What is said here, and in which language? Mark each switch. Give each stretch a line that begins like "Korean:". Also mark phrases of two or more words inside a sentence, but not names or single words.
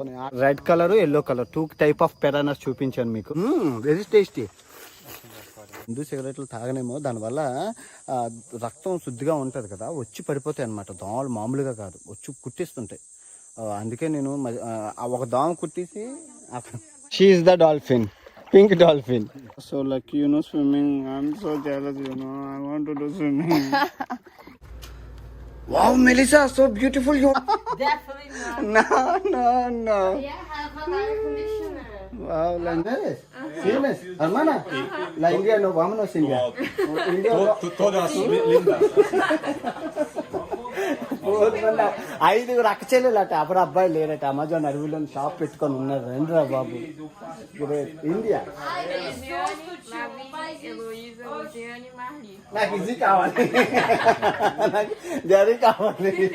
English: red color, yellow color 2 type of piranhas
Telugu: చూపించాను మీకు.
English: very tasty.
Telugu: ముందు సిగరెట్లు తాగనేమో, దానివల్ల రక్తం శుద్ధిగా ఉంటుంది కదా, వచ్చి పడిపోతాయి అన్నమాట. దోమలు మామూలుగా కాదు, వచ్చి కుట్టిస్తుంటాయి. అందుకే నేను ఒక దోమ కుట్టేసి.
English: she is the dolphin, pink dolphin. So lucky, swimming. I'm so jealous, I want to do swimming. Wow, Melissa, so beautiful. Definitely not. No. Yeah, have air conditioner. Wow, Landes. Famous.
Spanish: Hermana. La India no, vámonos India. India. Todas lindas.
Telugu: 5 అక్క చెల్లెలట, అప్పుడు అబ్బాయి లేరట. అమెజాన్ అడవిలో షాప్ పెట్టుకొని ఉన్నారు. రండిరా బాబు. ఇండియా. నాకు ఇది కావాలి, డాడీ కావాలి.